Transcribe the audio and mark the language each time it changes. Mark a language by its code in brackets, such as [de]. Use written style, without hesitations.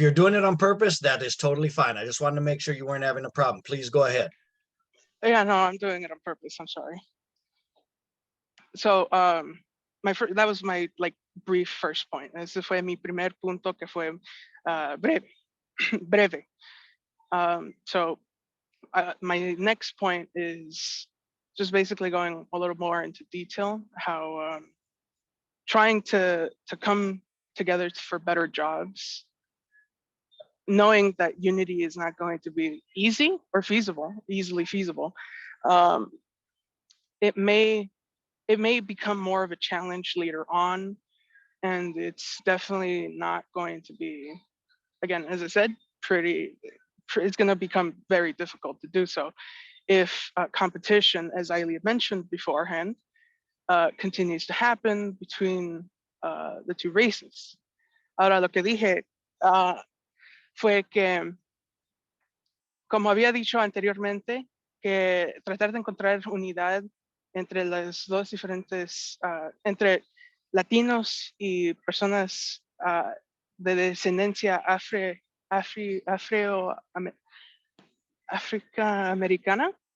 [en] you're doing it on purpose, that is totally fine. I just wanted to make sure you weren't having a problem. Please go ahead. Yeah, no, I'm doing it on purpose. I'm sorry. So, that was my brief first point. [es] Ese fue mi primer punto, que fue breve. [en] So, my next point is just basically going a little more into detail how trying to come together for better jobs, knowing that unity is not going to be easy or easily feasible. It may become more of a challenge later on, and it's definitely not going to be, again, as I said, it's going to become very difficult to do so if competition, as Illie mentioned beforehand, continues to happen between the two races. [es] Ahora, lo que dije fue que, como había dicho anteriormente, que tratar de encontrar unidad entre las dos diferentes, entre latinos y personas de descendencia africana,